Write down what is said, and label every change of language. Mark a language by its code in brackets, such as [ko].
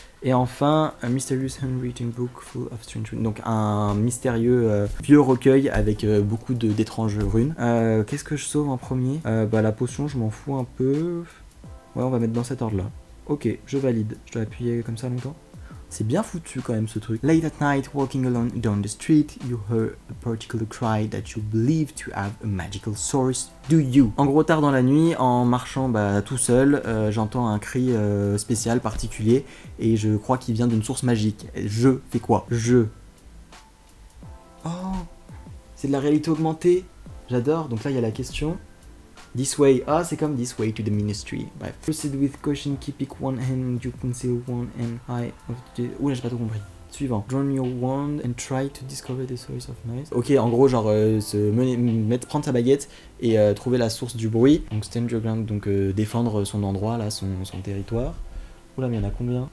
[fr] Et enfin, un [en] mysterious handwritten book full of strange runes. [fr] Donc un mystérieux vieux recueil avec beaucoup d'étranges runes. Qu'est-ce que je sauve en premier? La potion, je m'en fous un peu. Ouais, on va mettre dans cet ordre-là. Ok, je valide. Je dois appuyer comme ça longtemps. C'est bien foutu quand même ce truc. [en] Late at night, walking alone down the street, you heard a particular cry that you believe to have a magical source. Do you? [fr] En gros, tard dans la nuit, en marchant tout seul, j'entends un cri spécial, particulier, et je crois qu'il vient d'une source magique. Je fais quoi? Oh, c'est de la réalité augmentée. J'adore. Donc là, il y a la question. [en] This way, [fr] c'est comme [en] this way to the ministry. [fr] Bref. [en] Proceed with caution, keep it one hand, you conceal one hand high of the... [fr] Oula, j'ai pas tout compris. Suivant. [en] Draw your wand and try to discover the source of noise. [fr] Ok, en gros, genre, prendre sa baguette et trouver la source du bruit. Donc, [en] stand your ground, [fr] donc défendre son endroit, là, son territoire. Oula, mais il y en a combien?